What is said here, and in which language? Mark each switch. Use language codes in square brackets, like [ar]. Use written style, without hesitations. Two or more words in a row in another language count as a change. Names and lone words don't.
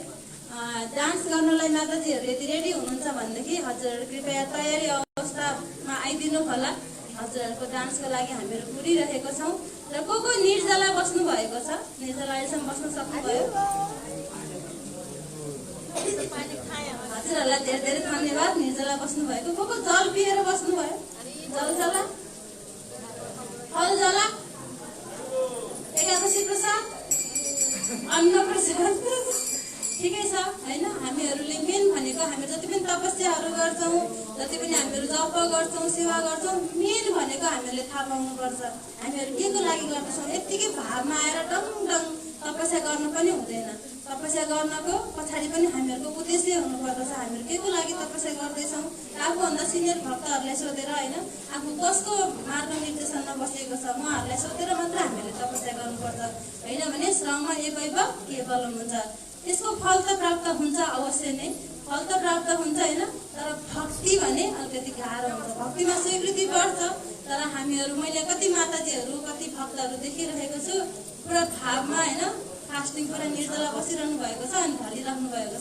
[ne] डान्स गर्नलाई माताजीहरू यदि रेडी हुनुहुन्छ भनेदेखि हजुरहरू कृपया तयारी अवस्थामा आइदिनु होला। हजुरहरूको डान्सको लागि हामीहरू कुरिरहेको छौँ। र को निर्जला बस्नु भएको छ? निर्जला अहिलेसम्म बस्न सक्नुभयो? हजुरहरूलाई धेरै धेरै धन्यवाद निर्जला बस्नु भएको। को जल पिएर बस्नुभयो? जल जला फल जला एकादशी प्रसाद अन्न प्रसाद ठिकै छ होइन। हामीहरूले मेन भनेको हामी जति पनि तपस्याहरू गर्छौँ, जति पनि हामीहरू जप गर्छौँ, सेवा गर्छौँ, मेन भनेको हामीहरूले थाहा पाउनुपर्छ हामीहरू के को लागि गर्दछौँ। यत्तिकै भावमा आएर डङ तपस्या गर्नु पनि हुँदैन। तपस्या गर्नको पछाडि पनि हामीहरूको उद्देश्य हुनुपर्दछ हामीहरू के को लागि तपस्या गर्दैछौँ। आफूभन्दा सिनियर भक्तहरूलाई सोधेर होइन, आफू कसको मार्गनिर्देशनमा बसेको छ उहाँहरूलाई सोधेर मात्र हामीले तपस्या गर्नुपर्छ। होइन भने [sa] श्रम एकैव केवलम [ne] हुन्छ। त्यसको फल त प्राप्त हुन्छ अवश्य नै, फल त प्राप्त हुन्छ होइन। तर भक्ति भने अलिकति गाह्रो हुन्छ। भक्तिमा स्वीकृति बढ्छ तर हामीहरू मैले कति माताजीहरू कति भक्तहरू देखिरहेको छु पुरा भावमा होइन फास्टिङ पुरा निर्जला बसिरहनु भएको छ अनि ढलिराख्नु भएको छ।